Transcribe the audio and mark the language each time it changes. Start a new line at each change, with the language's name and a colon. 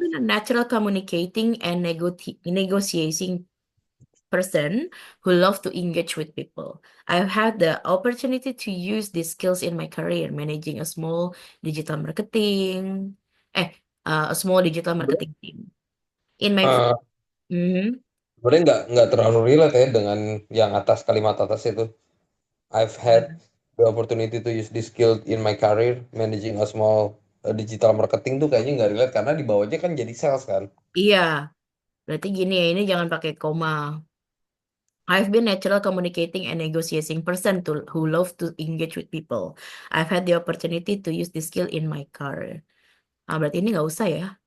English: been a natural communicating and negotiating person who love to engage with people. I've had the opportunity to use these skills in my career, managing a small digital marketing, eh, a small digital marketing team. In my, Eh, Mhm.
Indonesian: Sebenarnya nggak terlalu relate ya dengan yang atas kalimat atas itu.
English: I've had the opportunity to use this skill in my career managing a small digital marketing
Indonesian: tuh kayaknya nggak relate karena di bawahnya kan jadi sales kan. Iya, berarti gini ya, ini jangan pakai koma.
English: I've been natural communicating and negotiating person who love to engage with people. I've had the opportunity to use this skill in my career. Ah,
Indonesian: berarti ini nggak usah ya.